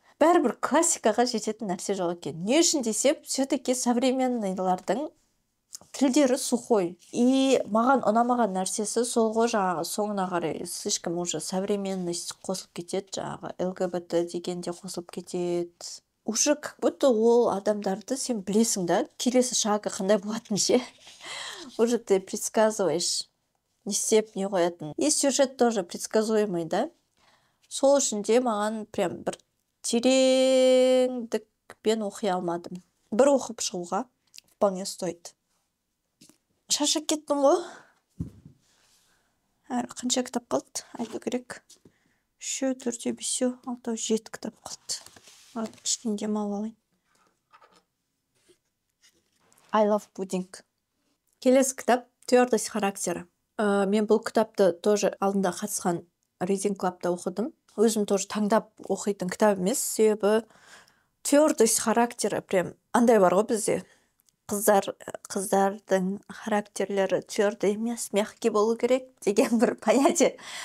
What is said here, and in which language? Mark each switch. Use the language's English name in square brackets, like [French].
[Kazakh] Бәрібір классикаға жететін нәрсе жоқ екен. Не үшін десем, все-таки современныйлардың тілдері сухой. И маған ұнамаған нәрсесі сол ғой, жаңағы соңына қарай [Russian] слишком уже современность [Kazakh] қосылып кетеді, жаңағы ЛГБТ деген де қосылып кетеді. [Russian] Уже как будто [Kazakh] ол адамдарды сен білесің да, келесі шағы қандай болатынын ше. [Russian] Уже ты предсказываешь, [Kazakh] не істеп не қоятын. [Russian] И сюжет тоже предсказуемый, да. [Kazakh] Сол үшін де маған прям бір тереңдікпен оқи алмадым. Бір оқып шығуға [Russian] вполне стоит. [Kazakh] Шаршап кеттім ғой. Қанша кітап қалды? Айту керек. 3, 4, 5, 6, 7 кітап қалды. Кішкене демалып алайын. [English] I love pudding. [Kazakh] Келесі кітап «Твердость характера». Мен бұл кітапты тоже алдында қатысқан Reading Club'та оқыдым. Өзім тоже таңдап оқитын кітап емес, себебі твердость характера прям андай бар ғой бізде. Қыздардың характерлері твердый емес, мягкий болу керек деген бір понятие.